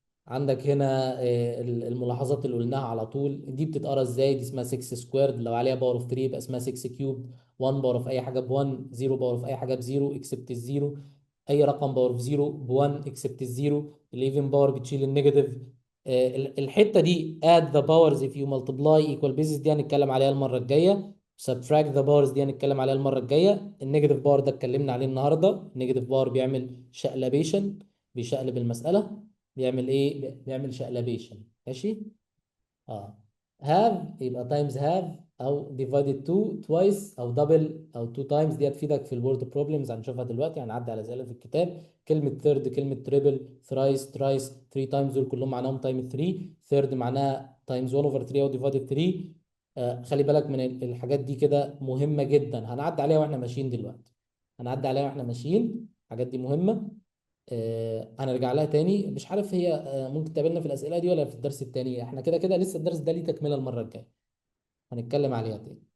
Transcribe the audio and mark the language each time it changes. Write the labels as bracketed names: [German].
[Arabic] عندك هنا الملاحظات اللي قلناها على طول، دي بتتقرا ازاي؟ دي اسمها 6 سكويرد، لو عليها باور اوف 3 يبقى اسمها 6 كيوب. 1 باور اوف اي حاجه ب 1، 0 باور اوف اي حاجه ب 0 اكسبت الزيرو، اي رقم باور اوف 0 ب 1 اكسبت الزيرو. الايفن باور بتشيل النيجاتيف. الحته دي [English] add the powers if you multiply equal bases، [Arabic] دي هنتكلم عليها المره الجايه. [English] subtract the powers [Arabic] دي هنتكلم عليها المره الجايه. النيجاتيف باور ده اتكلمنا عليه النهارده. النيجاتيف باور بيعمل شقلبيشن، بيشقلب المساله. بيعمل ايه؟ بيعمل شقلبيشن. ماشي؟ have يبقى times have او divided 2 twice او double او 2 times، دي هتفيدك في الورد بروبلمز هنشوفها دلوقتي. هنعدي على اسئله في الكتاب. كلمه third، كلمه triple، thrice، twice، 3 times دول كلهم معناهم تايم 3. [English] third معناها times 1 over 3 او divided 3. [Arabic] خلي بالك من الحاجات دي كده مهمه جدا، هنعدي عليها واحنا ماشيين دلوقتي. هنعدي عليها واحنا ماشيين، الحاجات دي مهمه. هنرجع لها تاني. مش عارف هي ممكن تقابلنا في الاسئله دي ولا في الدرس التاني. احنا كده كده لسه الدرس ده ليه تكمله المره الجايه، هنتكلم عليها تاني.